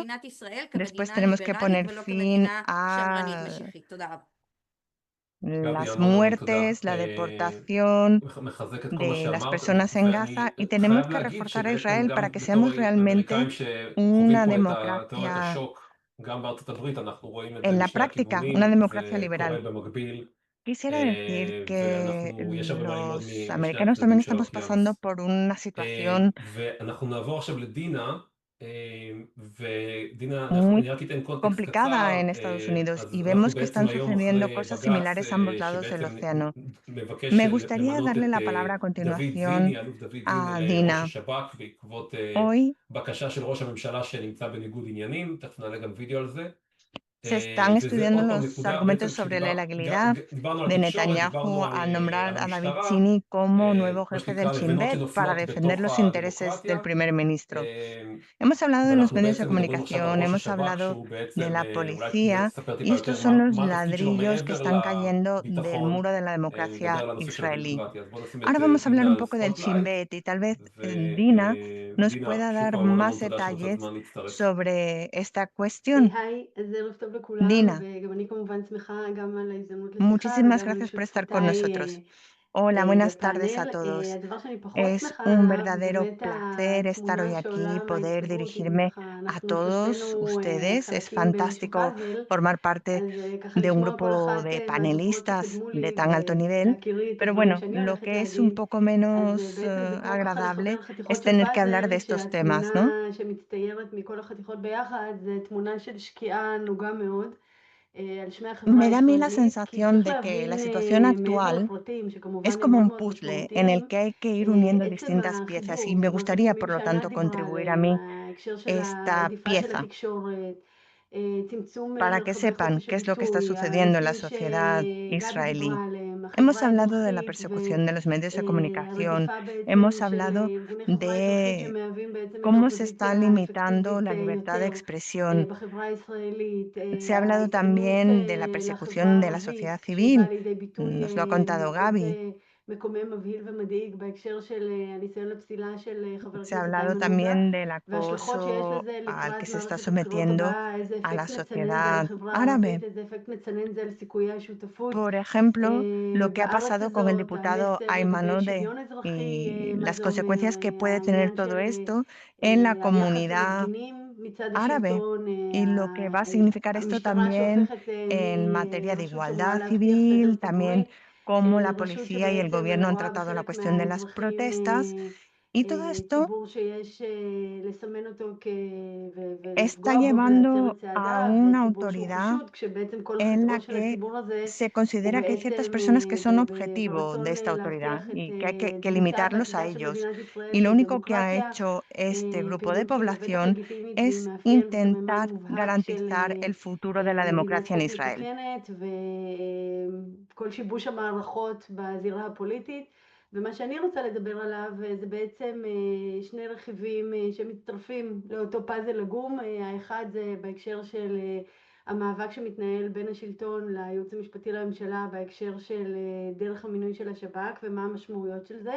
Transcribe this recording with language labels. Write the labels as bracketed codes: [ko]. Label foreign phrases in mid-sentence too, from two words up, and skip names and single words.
[es] Después tenemos que poner fin a las muertes, la deportación de las personas en Gaza, y tenemos que reforzar a Israel para que seamos realmente una democracia en la práctica, una democracia liberal. Quisiera decir que los americanos también estamos pasando por una situación muy [he] אני רק אתן קונטקסט [es] complicada [he] קצר, [es] en Estados Unidos [he] אז [es] y [he] אנחנו [es] vemos que [he] בעצם [es] están [he] היום [es] sucediendo [he] אחרי [es] cosas [he] בג"ץ [es] similares a ambos lados del [he] שבעצם [es] océano. [he] מבקש [es] Me gustaría [he] למנות [es] darle [he] את [es] la palabra a [he] דוד [es] continuación [he] זיני, אלוף דוד זיני [es] a [he] לראש [es] Dina. [he] השב"כ בעקבות [es] Hoy [he] בקשה של ראש הממשלה שנמצא בניגוד עניינים, תכף נעלה גם וידאו על זה. [es] se están [he] וזה [es] estudiando [he] עוד פעם [es] los [he] נקודה, [es] argumentos [he] בעצם [es] sobre la [he] דיברנו על [es] de [he] תקשורת, דיברנו [es] Netanyahu al [he] על [es] nombrar a David [he] המשטרה, [es] Sini como nuevo [he] מה [es] jefe del [he] שנקרא [es] Shin [he] לבנות [es] Bet para [he] שנופלות [es] defender [he] בתוך [es] los intereses del [he] הדמוקרטיה. [es] primer ministro. Hemos hablado de los [he] ואנחנו [es] medios de [he] בעצם מדברים עכשיו על [es] comunicación, [he] ראש [es] hemos [he] השב"כ [es] hablado [he] שהוא [es] de [he] בעצם, [es] la [he] אולי [es] policía [he] תספר טיפה [es] y estos [he] יותר [es] son los [he] מה התפקיד שלו [es] ladrillos que [he] מעבר [es] están cayendo del [he] לביטחון, [es] muro de la [he] נדבר [es] democracia [he] על הנושא של [es] israelí. [he] הדמוקרטיה. אז בואו נשים את [es] Ahora vamos a hablar [he] דינה [es] un [he] על [es] poco del Shin [he] ספוטלייט, [es] Bet y tal vez Dina nos [he] ודינה, [es] pueda [he] שוב [es] dar [he] פעם המון [es] más [he] תודה שמצאת [es] detalles [he] זמן להצטרף. [es] sobre esta cuestión. [he] היי, אז ערב טוב לכולם, [es] Dina, [he] וגם אני כמובן שמחה גם על ההזדמנות לשיחה [es] muchísimas [he] וגם על [es] gracias por estar con nosotros. [he] שותפותיי [es] Hola, buenas tardes a [he] בפאנל. [es] todos. [he] הדבר שאני פחות [es] Es [he] שמחה [es] un [he] עליו זה [es] verdadero [he] באמת [es] placer estar hoy [he] התמונה [es] aquí, [he] שעולה [es] poder [he] מההצטברות, אם [es] dirigirme [he] ככה [es] a [he] אנחנו [es] todos [he] שלושתנו [es] ustedes. Es [he] חלקים באיזשהו [es] fantástico [he] פאזל, [es] formar parte [he] אז ככה [es] de un [he] לשמוע כל [es] grupo [he] אחת [es] de [he] מהדוברות [es] panelistas [he] שקדמו [es] de [he] לי [es] tan alto nivel, [he] ולהכירי את [es] pero [he] הדברים [es] bueno, [he] שאני [es] lo [he] הולכת [es] que es un [he] להגיד. [es] poco [he] אז [es] menos [he] בעצם זה כמו ככה [es] agradable [he] לחבר חתיכות [es] es [he] של [es] tener que hablar de [he] פאזל, [es] estos temas, ¿no? [he] שהתמונה שמצטיירת מכל החתיכות ביחד זה תמונה של שקיעה נוגה מאוד. על שמי החברה [es] Me da a mí la [he] הישראלית, כי [es] sensación [he] צריך [es] de que [he] להבין [es] la situación [he] מעבר [es] actual [he] לפרטים, שכמובן [es] es [he] הם [es] como [he] מאוד [es] un [he] מאוד [es] puzzle en el [he] משמעותיים, [es] que hay que ir uniendo [he] עצם [es] distintas piezas y [he] החיבור, [es] me [he] זאת אומרת [es] gustaría, [he] תחומים [es] por lo [he] שענת [es] tanto, [he] דיברה [es] contribuir a [he] עליהם, [es] mí [he] ההקשר של [es] esta [he] הרדיפה של [es] pieza [he] התקשורת, צמצום [es] para que [he] מרחבי [es] sepan [he] חופש [es] qué es lo que está [he] הביטוי, [es] sucediendo en la [he] הנושאים [es] sociedad [he] שגבי [es] israelí. [he] דיברה עליהם, [es] Hemos [he] החברה [es] hablado de la [he] האזרחית [es] persecución de los medios de comunicación, [he] והרדיפה בעצם [es] hemos [he] של [es] hablado [he] ארגוני חברה אזרחית [es] de [he] שמהווים בעצם את [es] cómo se está [he] האופוזיציה [es] limitando [he] האפקטיבית [es] la libertad de [he] יותר [es] expresión. [he] בחברה הישראלית, [es] Se ha hablado [he] ההתעלמות [es] también de la [he] לחברה [es] persecución de la sociedad [he] הערבית, שהיא באה [es] civil, [he] לידי ביטוי [es] nos lo ha contado [he] מאוד [es] Gaby. [he] מקומם, מבהיל ומדאיג בהקשר של הניסיון לפסילה של חבר [es] Se ha [he] הכנסת [es] hablado [he] איימן עודה, [es] también del [he] וההשלכות שיש [es] acoso [he] לזה [es] al que [he] לקראת [es] se está [he] מערכת הבחירות [es] sometiendo [he] הבאה, איזה [es] a la [he] אפקט מצנן זה על [es] sociedad [he] החברה [es] árabe. [he] הערבית, איזה אפקט מצנן זה על סיכויי השותפות [es] Por ejemplo, lo que ha [he] בארץ [es] pasado con el [he] הזאת, [es] diputado [he] המסר [es] Ayman [he] לגבי [es] Odeh [he] שוויון אזרחי, [es] y [he] מה [es] las [he] זה אומר, [es] consecuencias que puede tener [he] העניין [es] todo [he] של [es] esto en la [he] היחס [es] comunidad [he] למפגינים מצד [es] árabe [he] השלטון, [es] y lo que va a significar esto [he] המשטרה [es] también [he] שהופכת [es] en materia de [he] מרשות שאמורה [es] igualdad [he] להבטיח סדר [es] civil, también [he] ציבורי, [es] cómo la [he] לרשות [es] policía y el [he] שבעצם [es] gobierno han [he] רואה [es] tratado la [he] בחלק [es] cuestión de las [he] מהאזרחים [es] protestas y todo esto [he] ציבור שיש לסמן אותו [es] está [he] ולפגוע בו ולהצר את [es] llevando a [he] צעדיו, [es] una [he] ציבור שהוא [es] autoridad [he] חשוד, כשבעצם כל [es] en la [he] חטאו של [es] que [he] הציבור הזה [es] se [he] הוא [es] considera que hay ciertas [he] בעצם [es] personas que son objetivo de [he] ברצון [es] esta autoridad [he] להבטיח את [es] y que hay que [he] דמותה [es] limitarlos a [he] ועתידה של [es] ellos. [he] מדינת ישראל [es] Y lo [he] שהיא [es] único que ha [he] דמוקרטיה, [es] hecho este grupo de [he] פעילות שהיא לבטח [es] población [he] לגיטימית והיא [es] es [he] מאפיין סממן [es] intentar [he] מובהק של [es] garantizar el futuro de la [he] מדינת [es] democracia en [he] חוק [es] Israel. [he] מתוקנת וכל שיבוש המערכות בזירה הפוליטית. ומה שאני רוצה לדבר עליו זה בעצם שני רכיבים שמצטרפים לאותו פאזל עגום. האחד זה בהקשר של המאבק שמתנהל בין השלטון לייעוץ המשפטי לממשלה בהקשר של דרך המינוי של השב"כ ומה המשמעויות של זה.